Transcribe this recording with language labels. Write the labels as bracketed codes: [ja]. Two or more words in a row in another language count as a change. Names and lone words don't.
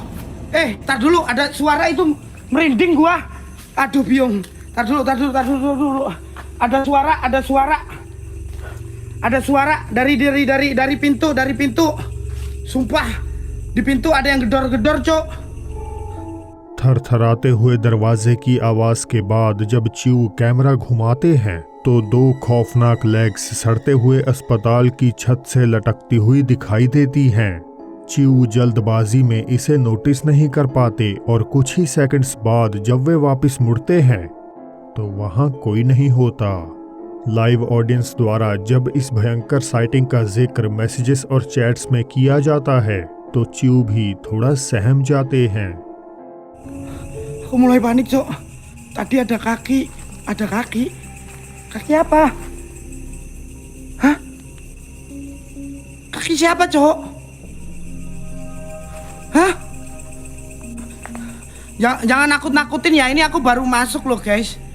[id] Tar dulu, ada suara itu merinding gua. Aduh, biung. Tar dulu. Ada suara dari pintu. Sumpah, di pintu ada yang gedor-gedor, Cok। [hi] थरथराते हुए दरवाजे की आवाज के बाद जब च्यू कैमरा घुमाते हैं तो दो खौफनाक लेग्स सड़ते हुए अस्पताल की छत से लटकती हुई दिखाई देती हैं। च्यू जल्दबाजी में इसे नोटिस नहीं कर पाते, और कुछ ही सेकंड्स बाद जब वे वापस मुड़ते हैं तो वहां कोई नहीं होता। [en] live audience [hi] द्वारा जब इस भयंकर साइटिंग का जिक्र मैसेजेस और चैट्स में किया जाता है तो च्यू भी थोड़ा सहम जाते हैं। [id] Aku mulai panik, Cok. Tadi ada kaki. Kaki apa? Hah? Kaki siapa, cowok? Hah? Jangan nakut-nakutin ya, ini aku baru masuk loh guys.